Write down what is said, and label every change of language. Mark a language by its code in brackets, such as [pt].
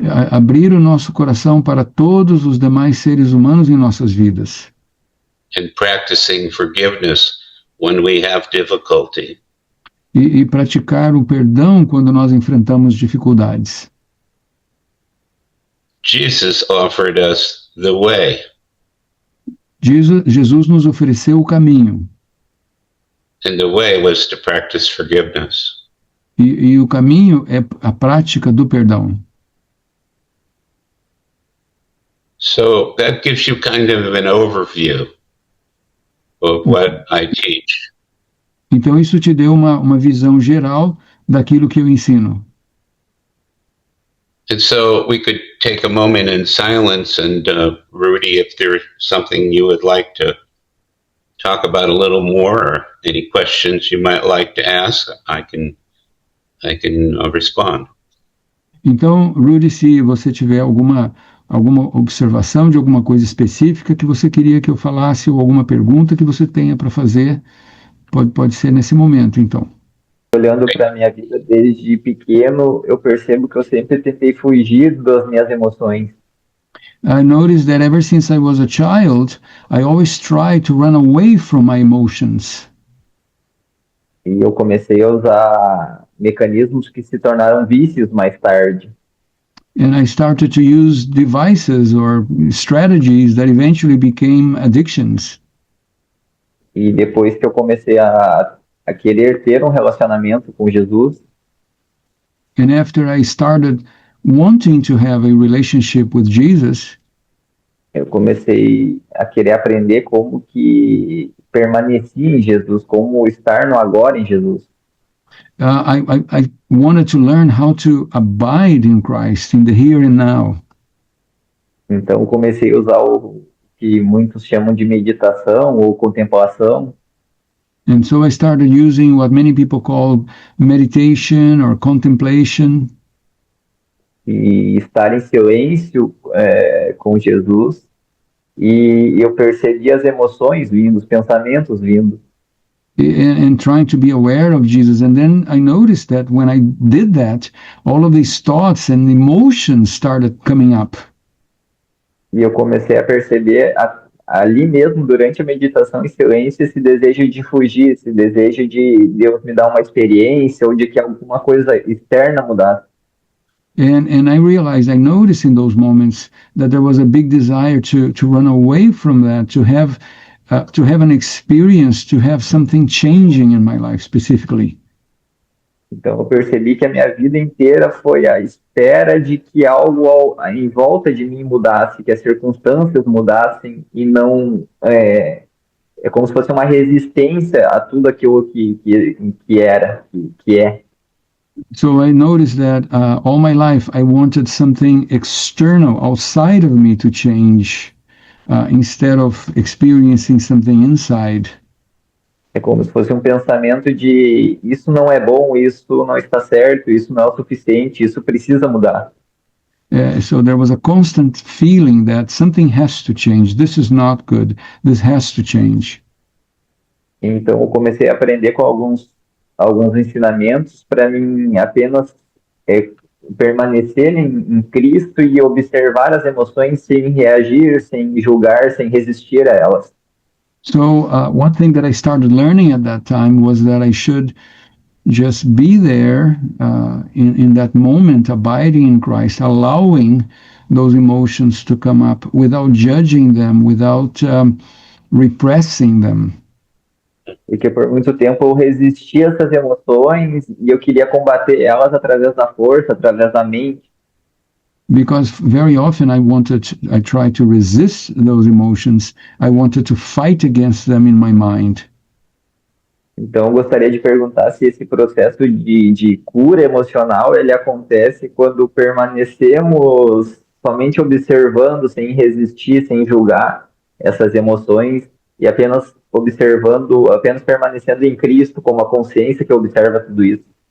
[pt] Abrir o nosso coração para todos os demais seres humanos em nossas vidas. [en] And practicing forgiveness when we have difficulty. [pt] E praticar o perdão quando nós enfrentamos dificuldades. [en] Jesus offered us the way. [pt] Jesus nos ofereceu o caminho. [en] And the way was to practice forgiveness. [pt] E o caminho é a prática do perdão. [en] So that gives you kind of an overview of what I teach. [pt] Então isso te deu uma visão geral daquilo que eu ensino. [en] And so we could take a moment in silence, and Rudy, if there's something you would like to talk about a little more, or any questions you might like to ask, I can respond. [pt] Então, Rudy, se você tiver alguma observação de alguma coisa específica que você queria que eu falasse, ou alguma pergunta que você tenha para fazer, pode ser nesse momento, então. Olhando para a minha vida desde pequeno, eu percebo que eu sempre tentei fugir das minhas emoções. [en] I noticed that ever since I was a child, I always tried to run away from my emotions. [pt] E eu comecei a usar mecanismos que se tornaram vícios mais tarde. [en] And I started to use devices or strategies that eventually became addictions. [pt] E depois que eu comecei a querer ter um relacionamento com Jesus, [en] And after I started wanting to have a relationship with Jesus, [pt] eu comecei a querer aprender como que permanecia em Jesus, como estar no agora em Jesus. [en] I wanted to learn how to abide in Christ, in the here and now. [pt] Então comecei a usar o que muitos chamam de meditação ou contemplação, [en] And so I started using what many people call meditation or contemplation, [pt] e estar em silêncio com Jesus, e eu percebi as emoções vindo, os pensamentos vindo. [en] and trying to be aware of Jesus. And then I noticed that when I did that, all of these thoughts and emotions started coming up. [pt] E eu comecei a perceber ali mesmo, durante a meditação em silêncio, esse desejo de fugir, esse desejo de Deus me dar uma experiência ou de que alguma coisa externa mudasse. [en] And I realized, I noticed in those moments that there was a big desire to run away from that, to have an experience, to have something changing in my life specifically. [pt] Então eu percebi que a minha vida inteira foi a espera de que algo em volta de mim mudasse, que as circunstâncias mudassem, e não é como se fosse uma resistência a tudo aquilo que é. [en] So I noticed that all my life I wanted something external outside of me to change, instead of experiencing something inside. [pt] É como se fosse um pensamento de isso não é bom, isso não está certo, isso não é o suficiente, isso precisa mudar. [en] So there was a constant feeling that something has to change. This is not good. This has to change. [pt] Então eu comecei a aprender com alguns ensinamentos para mim apenas permanecer em Cristo e observar as emoções sem reagir, sem julgar, sem resistir a elas. [en] So one thing that I started learning at that time was that I should just be there in that moment, abiding in Christ, allowing those emotions to come up without judging them, without repressing them. [pt] Porque por muito tempo eu resisti a essas emoções e eu queria combater elas através da força, através da mente. [en] Because very often I tried to resist those emotions. I wanted to fight against them in my mind. [pt] Então eu gostaria de perguntar se esse processo de cura emocional ele acontece quando permanecemos somente observando, sem resistir, sem julgar essas emoções e apenas observando, apenas permanecendo em Cristo como a consciência que observa tudo isso.